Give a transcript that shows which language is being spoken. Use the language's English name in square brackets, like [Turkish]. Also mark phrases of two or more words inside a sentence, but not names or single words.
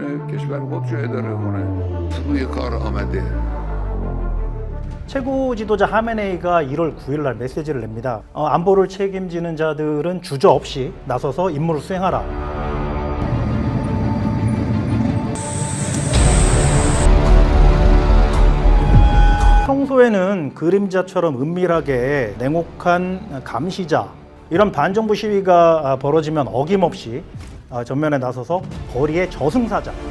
[Persian] کشور خودش رو اداره کنه روی کار آمده. [Korean] 최고 지도자 하메네이가 1월 9일 날 메시지를 냅니다. 안보를 책임지는 자들은 주저없이 나서서 임무를 수행하라. 평소에는 그림자처럼 은밀하게 냉혹한 감시자, 이런 반정부 시위가 벌어지면 어김없이 전면에 나서서 거리의 저승사자,